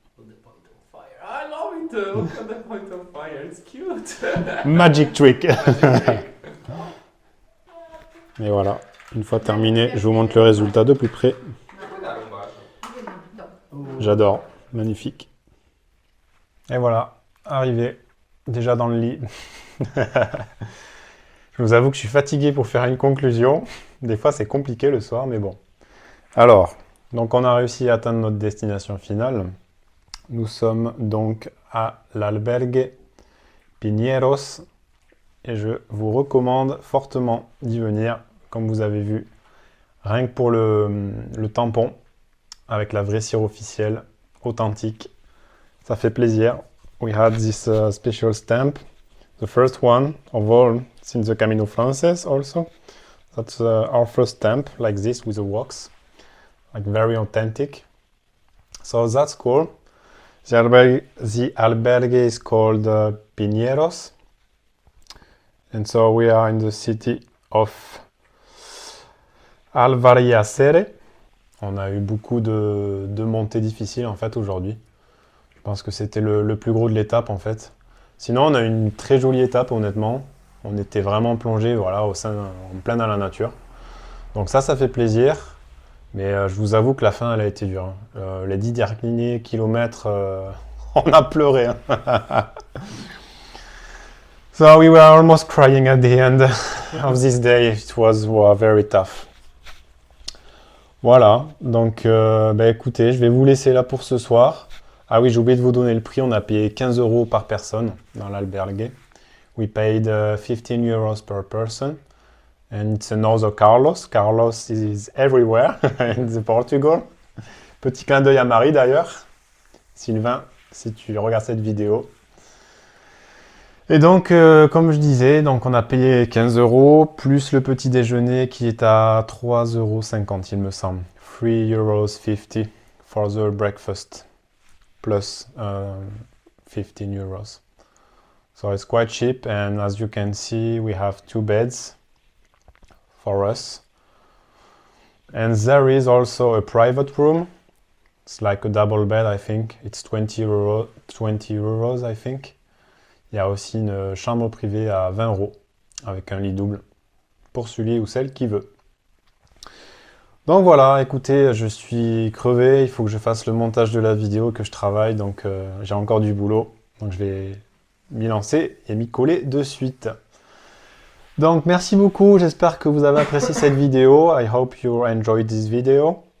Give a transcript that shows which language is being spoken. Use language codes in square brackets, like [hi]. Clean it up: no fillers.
[en] Look at the point of fire. I love it. Look at the point of fire. It's cute. Magic trick. [fr] Et voilà, une fois terminé, je vous montre le résultat de plus près. [it] Puoi dare un bacio? [fr] J'adore, magnifique. Et voilà, arrivé, déjà dans le lit. Je vous avoue que je suis fatigué pour faire une conclusion. Des fois, c'est compliqué le soir, mais bon. Alors, donc on a réussi à atteindre notre destination finale. Nous sommes donc à l'albergue Pinheiros et je vous recommande fortement d'y venir, comme vous avez vu, rien que pour le tampon, avec la vraie cire officielle, authentique. Ça fait plaisir. [en] We had this special stamp, the first one of all since the Camino Frances also. That's our first stamp, like this, with a wax. like very authentic. So that's cool. The albergue is called Piñeros. And so we are in the city of Alvariacere. [fr] On a eu beaucoup de montées difficiles en fait aujourd'hui. Je pense que c'était le plus gros de l'étape en fait. Sinon on a eu une très jolie étape honnêtement. On était vraiment plongé voilà, en plein dans la nature. Donc ça fait plaisir. Mais je vous avoue que la fin elle a été dure. Les 10 derniers kilomètres, on a pleuré. Hein. [en] So we were almost crying at the end of this day. It was very tough. [fr] Voilà, donc écoutez, je vais vous laisser là pour ce soir. Ah oui, j'ai oublié de vous donner le prix, on a payé 15 € par personne dans l'albergue. [en] We paid 15 euros per person. And it's another Carlos. Carlos is everywhere in Portugal. [fr] Petit clin d'œil à Marie d'ailleurs. Sylvain, si tu regardes cette vidéo. Et donc, comme je disais, donc on a payé 15 € plus le petit déjeuner qui est à 3,50 € il me semble. [en] 3,50 € for the breakfast plus 15 euros. So it's quite cheap, and as you can see, we have 2 beds for us. And there is also a private room. It's like a double bed, I think. It's 20 euros, I think. [fr] Il y a aussi une chambre privée à 20 € avec un lit double pour celui ou celle qui veut. Donc voilà, écoutez, je suis crevé, il faut que je fasse le montage de la vidéo, que je travaille, donc j'ai encore du boulot. Donc je vais m'y lancer et m'y coller de suite. Donc merci beaucoup, j'espère que vous avez apprécié cette vidéo. [en] I hope you enjoyed this video.